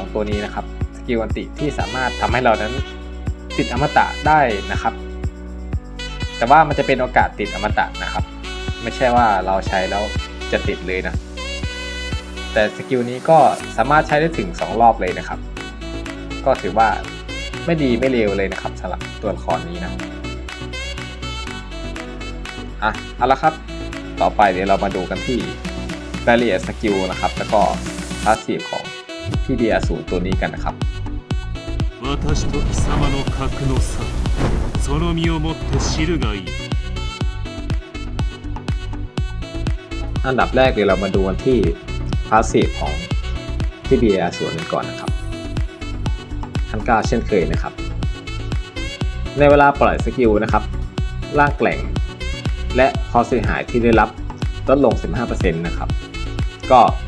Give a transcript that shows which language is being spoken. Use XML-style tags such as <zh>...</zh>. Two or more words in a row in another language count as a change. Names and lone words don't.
<th>ตัวนี้นะครับสกิลอันติที่สามารถทำให้เรานั้นติดอมตะได้นะครับแต่ว่ามันจะเป็นโอกาสติดอมตะนะครับไม่ใช่ว่าเราใช้แล้วจะติดเลยนะแต่สกิลนี้ก็สามารถใช้ได้ถึง2 รอบเลยนะครับก็ถือว่าไม่ดีไม่เลวเลยนะครับสำหรับตัวละครนี้นะ เอาละครับต่อไปเดี๋ยวเรามาดูกันที่รายละเอียดสกิลนะครับแล้วก็พาสซีฟของพี่เบียร์อสูรตัวนี้กันนะครับ</th> <ja>私と貴様の格の差その身をもって知るがいい</ja> <th>อันดับแรกเดี๋ยวเรามาดูกันที่พาสซีฟของพี่เบียร์อสูรกันก่อนนะครับขั้น 9เช่นเคยนะครับในเวลาปล่อยสกิลนะครับร่างแกร่งและความเสียหายที่ได้รับลดลง 15% นะครับก็</th>